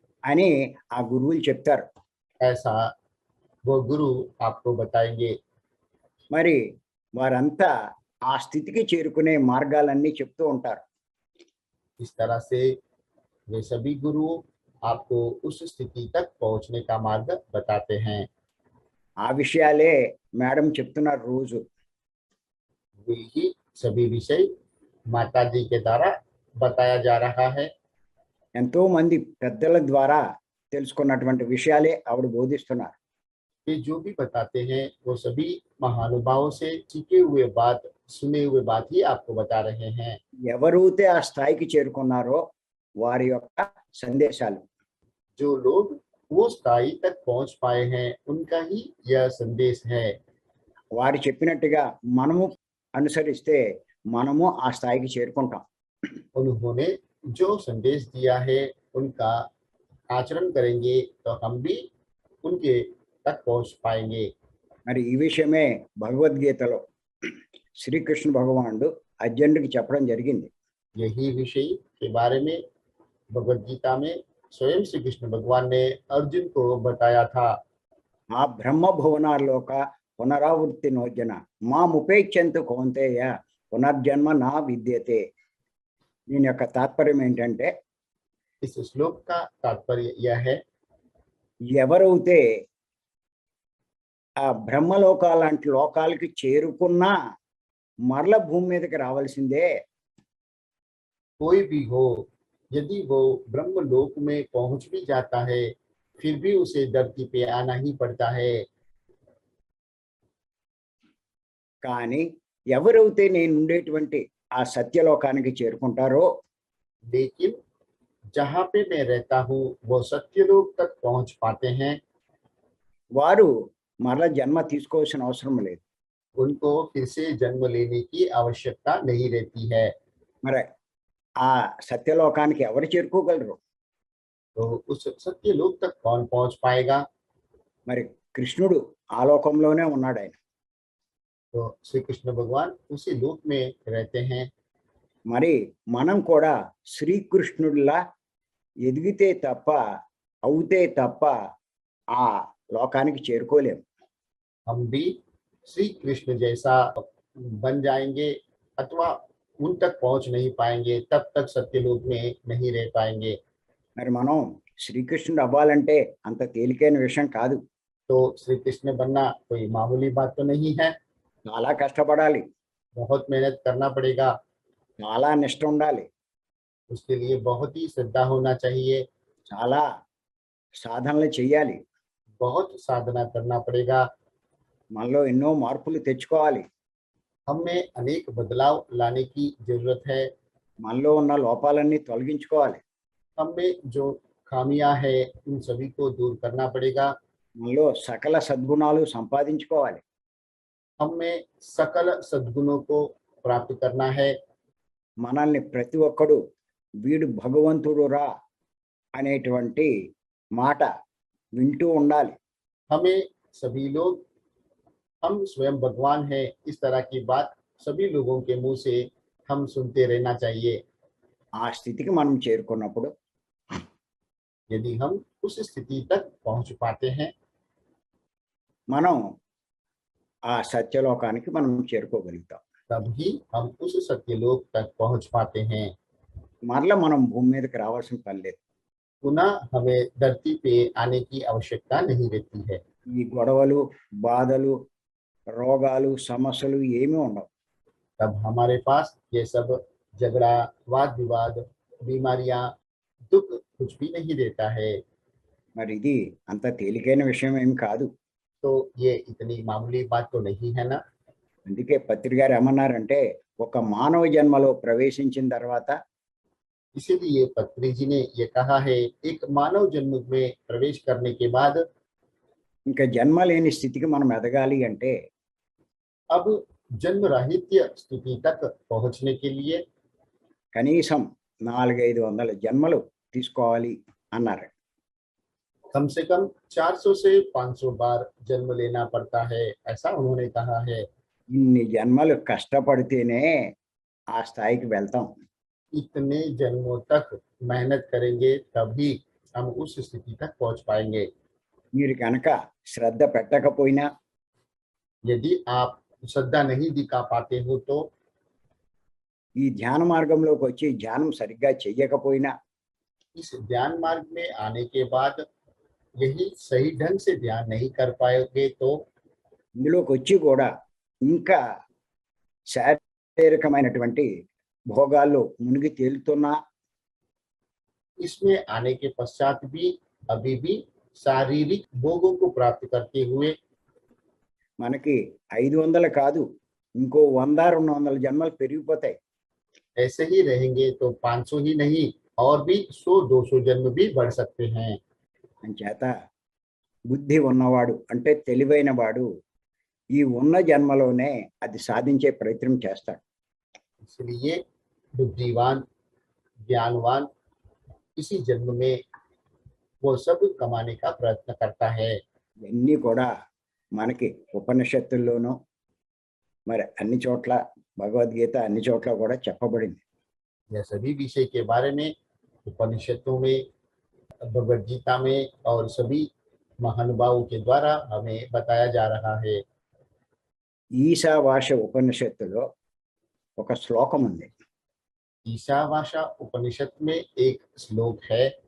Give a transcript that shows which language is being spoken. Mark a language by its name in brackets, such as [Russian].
[Telugu] అని ఆ గురువులు చెప్తారు. [Hindi] ऐसा वो गुरु आपको बताएंगे। [Telugu] మరి వారంతా ఆ స్థితికి చేరుకునే మార్గాలన్నీ చెప్తూ ఉంటారు. [Hindi] इस तरह से वे सभी गुरु आपको उस स्थिति तक पहुंचने का मार्ग बताते हैं। [Telugu] ఆ విషయాలే మేడం చెప్తున్నారు రోజు. [Hindi] वे ही सभी विषय माता जी के द्वारा बताया जा रहा है। [Telugu] ఎంతో మంది పెద్దల ద్వారా తెలుసుకున్నటువంటి విషయాలే ఆవిడ బోధిస్తున్నారు. [Hindi] ये जो भी बताते हैं वो सभी महानुभावों से सीखे हुए बात, सुने हुए बात ही आपको बता रहे हैं। [Telugu] ఎవరైతే ఆ స్థాయికి చేరుకున్నారో వారి యొక్క సందేశాలు. [Hindi] जो लोग वो स्थाई तक पहुंच पाए हैं उनका ही यह संदेश है। [Telugu] వారు చెప్పినట్టుగా మనము అనుసరిస్తే మనము ఆ స్థాయికి చేరుకుంటాం. [Hindi] उन्होंने जो संदेश दिया है उनका आचरण करेंगे तो हम भी उनके तक पहुंच पाएंगे। [Telugu] మరి ఈ విషయమే భగవద్గీతలో శ్రీకృష్ణ భగవానుడు అర్జునుడికి చెప్పడం జరిగింది. [Hindi] यही विषय के बारे में भगवद गीता में स्वयं श्री कृष्ण भगवान ने अर्जुन को बताया था। [Sanskrit] ఆ బ్రహ్మ భువనాల్లోక పునరావృత్తి నోజన మాముపేక్షంతు కౌంతేయ పునర్జన్మ నా విద్యతే. [Telugu] దీని యొక్క తాత్పర్యం ఏంటంటే, [Hindi] इस श्लोक का तात्पर्य यह है, [Telugu] ఎవరైతే ఆ బ్రహ్మలోకాలాంటి లోకాలకి చేరుకున్నా మరల భూమి మీదకి రావాల్సిందే. [Hindi] कोई भी हो यदि वो ब्रह्म लोक में पहुंच भी जाता है फिर भी उसे धरती पे आना ही पड़ता है। [Telugu] కానీ ఎవరైతే నేను ఉండేటువంటి ఆ సత్యలోకానికి చేరుకుంటారో, [Hindi] लेकिन जहाँ पे मैं रहता हूँ वो सत्यलोक तक पहुंच पाते हैं, [Telugu] వారు మరల జన్మ తీసుకోవాల్సిన అవసరం లేదు. [Hindi] उनको फिर से जन्म लेने की आवश्यकता नहीं रहती है। [Telugu] మరి ఆ సత్యలోకానికి ఎవరు చేరుకోగలరు? [Hindi] तो उस सत्यलोक तक कौन पहुंच पाएगा? [Telugu] మరి కృష్ణుడు ఆ లోకంలోనే ఉన్నాడు. ఆయన [Hindi] तो श्री कृष्ण भगवान उसी लोक में रहते हैं। [Telugu] మరి మనం కూడా శ్రీకృష్ణుడిలా ఎదిగితే తప్ప అవుతే తప్ప ఆ లోకానికి చేరుకోలేం. [Hindi] हम भी श्री कृष्ण जैसा बन जाएंगे अथवा उन तक पहुंच नहीं पाएंगे, तब तक सत्यलोक में नहीं रह पाएंगे। [Telugu] మరి మనం శ్రీకృష్ణుడు అవ్వాలంటే అంత తేలికైన విషయం కాదు. [Hindi] तो श्री कृष्ण बनना कोई मामूली बात तो नहीं है, [Telugu] చాలా కష్టపడాలి, [Hindi] बहुत मेहनत करना पड़ेगा, [Telugu] చాలా నిష్ఠ ఉండాలి, [Hindi] उसके लिए बहुत ही श्रद्धा होना चाहिए, [Telugu] చాలా సాధనలు చేయాలి, [Hindi] बहुत साधना करना पड़ेगा, [Telugu] మనలో ఎన్నో మార్పులు తెచ్చుకోవాలి, [Hindi] हमें अनेक बदलाव लाने की जरूरत है, [Telugu] మనలో ఉన్న లోపాలన్నీ తొలగించుకోవాలి, [Hindi] हमें जो खामियां है उन सभी को दूर करना पड़ेगा, [Telugu] మనలో సకల సద్గుణాలు సంపాదించుకోవాలి. [Hindi] हमें सकल सद्गुणों को प्राप्त करना है, [Telugu] మనల్ని ప్రతి ఒక్కడు వీడు భగవంతుడు రా అనేటువంటి మాట వింటూ ఉండాలి. [Hindi] हमें सभी लोग हम स्वयं भगवान हैं इस तरह की बात सभी लोगों के मुंह से हम सुनते रहना चाहिए। [Telugu] ఆ స్థితికి మనం చేరుకున్నప్పుడు [Hindi] यदि हम उस स्थिति तक पहुंच पाते हैं, [Telugu] మనం ఆ సత్యలోకానికి మనం చేరుకోగలుగుతాం. [Hindi] तभी हम उस सत्यलोक तक पहुंच पाते हैं। [Telugu] మరలా మనం భూమి మీదకి రావాల్సిన పని లేదు. [Hindi] पुनः हमें धरती पे आने की आवश्यकता नहीं रहती है। [Telugu] ఈ గొడవలు, బాధలు, రోగాలు, సమస్యలు ఏమీ ఉండవు. [Hindi] तब हमारे पास ये सब झगड़ा, वाद विवाद, बीमारियां, दुख कुछ भी नहीं रहता है। [Telugu] మరి ఇది అంత తేలికైన విషయం ఏమి కాదు. [Hindi] तो ये इतनी मामूली बात तो नहीं है ना। [Telugu] అందుకే పత్రి గారు ఏమన్నారంటే ఒక మానవ జన్మలో ప్రవేశించిన తర్వాత [Hindi] इसीलिए पत्री जी ने ये कहा है, एक मानव जन्म में प्रवेश करने के बाद [Telugu] ఇంకా జన్మ లేని స్థితికి మనం ఎదగాలి అంటే [Hindi] अब जन्म राहित्य स्थिति तक पहुंचने के लिए [Telugu] కనీసం 400-500 జన్మలు తీసుకోవాలి అన్నారు. [Hindi] कम से कम 400 से 500 बार जन्म लेना पड़ता है, ऐसा उन्होंने कहा है। [Telugu] ఇన్ని జన్మలు కష్టపడితేనే ఆ స్థాయికి వెళ్తాం. [Hindi] इतने जन्मों तक मेहनत करेंगे तभी हम उस स्थिति तक पहुंच पाएंगे। [Telugu] మీరు కనుక శ్రద్ధ పెట్టకపోయినా [Hindi] यदि आप श्रद्धा नहीं दिखा पाते हो तो [Telugu] ఈ ధ్యాన మార్గంలోకి వచ్చి ధ్యానం సరిగ్గా చెయ్యకపోయినా [Hindi] इस ध्यान मार्ग में आने के बाद यही सही ढंग से ध्यान नहीं कर पाओगे तो [Telugu] ఇందులోకి వచ్చి కూడా ఇంకా శారీరకమైనటువంటి భోగాల్లో మునిగి తేలుతున్నా [Hindi] इसमें आने के पश्चात भी अभी भी शारीरिक भोगों को प्राप्त करते हुए [Telugu] మనకి 500 కాదు ఇంకో 100-200 జన్మలు పెరిగిపోతాయి. [Hindi] ऐसे ही रहेंगे तो 500 ही नहीं और भी 100-200 जन्म भी बढ़ सकते हैं। [Telugu] అంచేత బుద్ధి ఉన్నవాడు అంటే తెలివైన వాడు ఈ ఉన్న జన్మలోనే అది సాధించే ప్రయత్నం చేస్తాడు. [Hindi] इसलिए बुद्धिवान ज्ञानवान इसी जन्म में वो सब कमाने का प्रयत्न करता है। [Telugu] ఇవన్నీ కూడా మనకి ఉపనిషత్తుల్లోనూ మరి అన్ని చోట్ల భగవద్గీత అన్ని చోట్ల కూడా చెప్పబడింది. [Hindi] यह सभी विषय के बारे में उपनिषदों में, भगवद गीता में और सभी महानुभावों के द्वारा हमें बताया जा रहा है। [Telugu] ఈశావాస్య ఉపనిషత్తులో ఒక శ్లోకం ఉంది. [Hindi] ईशावासा उपनिषद में एक श्लोक है,